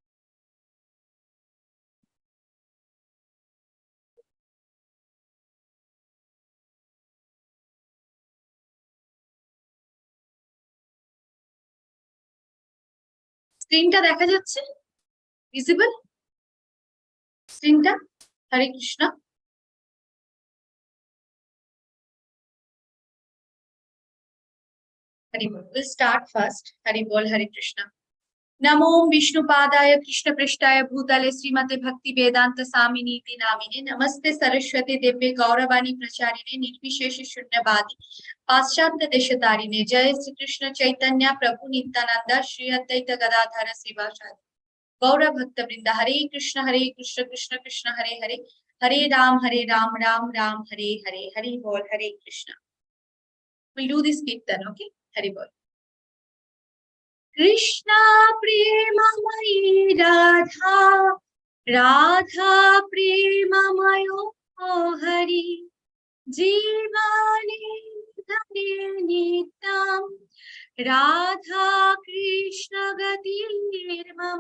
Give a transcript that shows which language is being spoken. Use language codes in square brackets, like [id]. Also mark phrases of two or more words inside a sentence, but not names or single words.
[bn] স্ক্রিনটা দেখা যাচ্ছে? ভিজিবল স্ক্রিনটা? হরে কৃষ্ণ। হরি বল। [en] will start first. [bn] হরি বল। হরে কৃষ্ণ। [sa] नमो विष्णुपादाय कृष्णपृष्ठाय भूतले श्रीमते भक्ति वेदांत स्वामिनी नामिने नमस्ते सरस्वती देव्ये गौरवाणी प्रचारिणे निर्विशेष शून्यवादी पाश्चात्य देशतारिणे जय श्री कृष्ण चैतन्य प्रभु नित्यानंद श्री अद्वैत गदाधर श्रीवासादि गौर भक्त वृंद। हरे कृष्ण कृष्ण कृष्ण हरे हरे, हरे राम राम राम हरे हरे। [bn] হরি বল। হরে কৃষ্ণ। [en] We'll do this kirtan, okay? [bn] হরি বল. [sa] कृष्णा प्रेममयी राधा, राधा प्रेममयो हरि, जीवने धने नित्यं राधा कृष्ण गतिर्मम।